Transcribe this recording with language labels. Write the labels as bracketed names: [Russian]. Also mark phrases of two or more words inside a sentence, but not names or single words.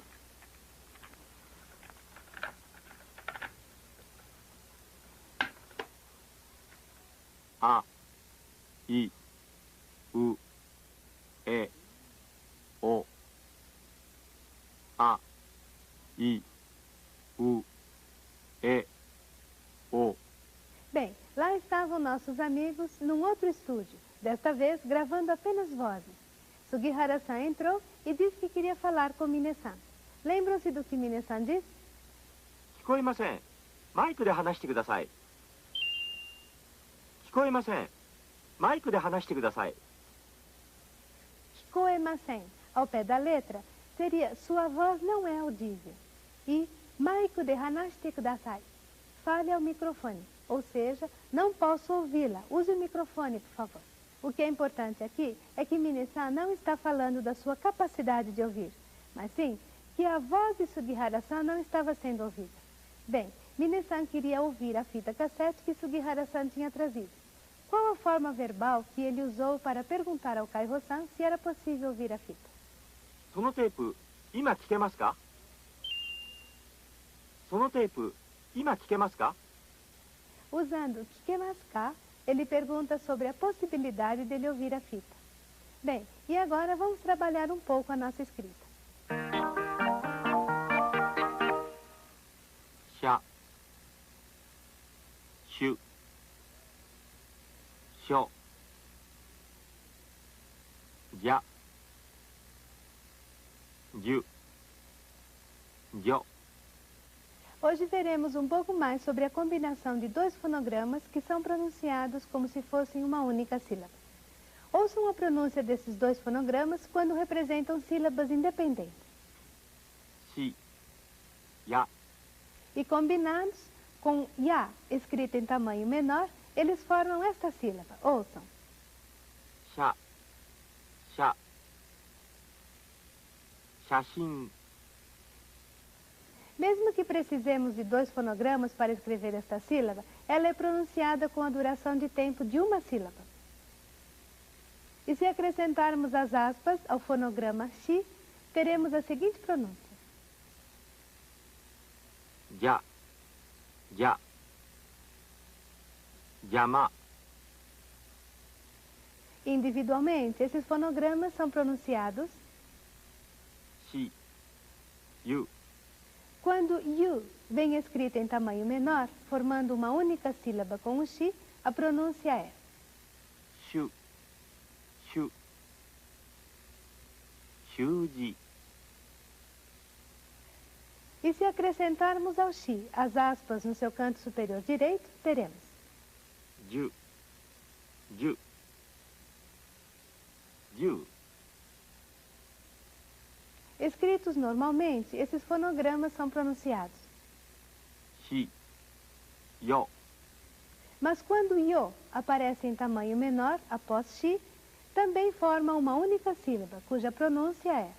[Japanese] あ、い、う、え、お。あ、い、う、え、o. [Portuguese] Bem, lá estavam nossos amigos num outro estúdio, desta vez gravando apenas vozes. Sugihara-san entrou e disse que queria falar com Mine-san. Lembram-se do que Mine-san disse? [Japanese] 聞こえません。マイクで話してください。聞こえません。マイクで話してください。 [Portuguese] Kikoemasen, ao pé da letra, seria sua voz não é audível. [Japanese] E マイコで話してください, [Portuguese] fale ao microfone, ou seja, não posso ouvi-la, use o microfone, por favor. O que é importante aqui é que Mine-san não está falando da sua capacidade de ouvir, mas sim que a voz de Sugihara-san não estava sendo ouvida. Bem, Mine-san queria ouvir a fita cassete que Sugihara-san tinha trazido. Qual a forma verbal que ele usou para perguntar ao Kaiho-san se era possível ouvir a fita? [Japanese] そのテープ、今聞けますか？そのテープ、今聞けますか？ [Portuguese] Usando [Japanese] 聞けますか, [Portuguese] ele pergunta sobre a possibilidade dele ouvir a fita. Bem, e agora vamos trabalhar um pouco a nossa escrita. [Japanese] しゃしゅしょじゃじゅじょ [Portuguese] Hoje veremos um pouco mais sobre a combinação de dois fonogramas que são pronunciados como se fossem uma única sílaba. Ouçam a pronúncia desses dois fonogramas quando representam sílabas independentes. [Japanese] しや [Portuguese] E combinados com ya, escrita em tamanho menor, eles formam esta sílaba. Ouçam. [Japanese] しゃしゃ写真 [Portuguese] Mesmo que precisemos de dois fonogramas para escrever esta sílaba, ela é pronunciada com a duração de tempo de uma sílaba. E se acrescentarmos as aspas ao fonograma shi, teremos a seguinte pronúncia. [Japanese] じゃじゃ邪魔 [Portuguese] Individualmente, esses fonogramas são pronunciados [Japanese] しゆ [Portuguese] quando yu vem escrita em tamanho menor, formando uma única sílaba com o shi, a pronúncia é [Japanese] しゅしゅ習字 [Portuguese] E se acrescentarmos ao shi as aspas no seu canto superior direito, teremos [Japanese] じゅじゅじゅ [Portuguese] Escritos normalmente, esses fonogramas são pronunciados. [Japanese] しよ [Portuguese] Mas quando yo aparece em tamanho menor, após shi, também forma uma única sílaba, cuja pronúncia é